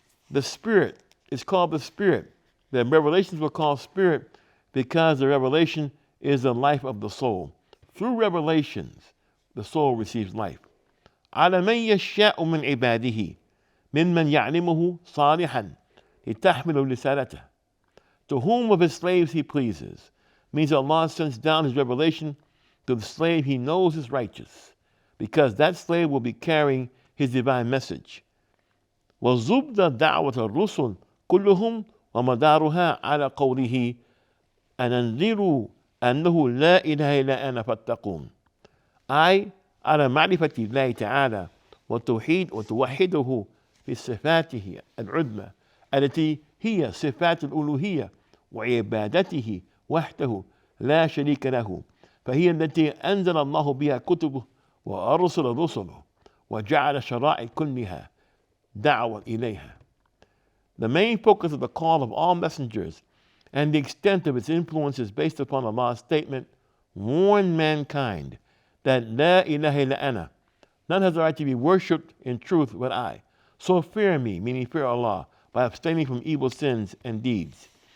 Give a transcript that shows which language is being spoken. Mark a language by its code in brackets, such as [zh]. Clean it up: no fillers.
[en] The spirit is called the spirit. The revelations were called spirit because the revelation is the life of the soul. Through revelations, the soul receives life. [ar] على من يشاء من عباده ممن يعلمه صالحا لتحمل رسالته. [en] To whom of His slaves He pleases, means Allah sends down His revelation to the slave He knows is righteous, because that slave will be carrying His divine message. [ar] وزبد دعوة الرسل كلهم ومدارها على قوله أن أنذروا أنه لا إله إلا أنا فاتقون. أي على معرفة الله تعالى والتوحيد وتوحده في صفاته العظمى التي هي صفات الألوهية وعبادته وحده لا شريك له، فهي التي أنزل الله بها كتبه وأرسل رسله وجعل الشرائع كلها دعوة إليها. [en] The main focus of the call of all messengers and the extent of its influence is based upon Allah's statement, warn mankind that La ilaha illa ana, none has the right to be worshipped in truth but I. So fear me, meaning fear Allah, by abstaining from evil sins and deeds.